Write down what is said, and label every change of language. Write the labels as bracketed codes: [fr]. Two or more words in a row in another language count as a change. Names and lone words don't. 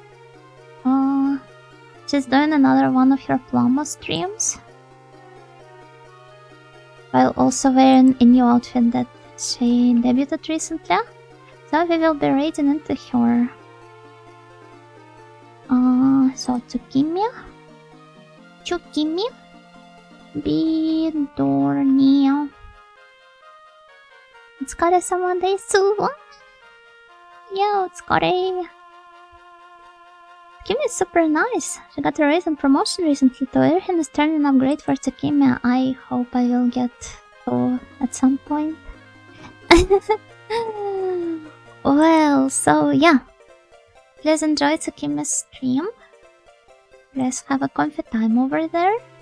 [en] she's doing another one of her Plama streams. While also wearing a new outfit that she debuted recently. So we will be raiding into her. So Tsukimiya. Tsukimiya. Bidornia. [ja] お疲れ様です. Yeah, otsukare. [en] Tsukimiya is super nice. She got a raise and promotion recently, so everything is turning out great for Tsukimiya. I hope I will get to at some point. Well, so yeah. Please enjoy Tsukimiya's stream. Please have a comfy time over there.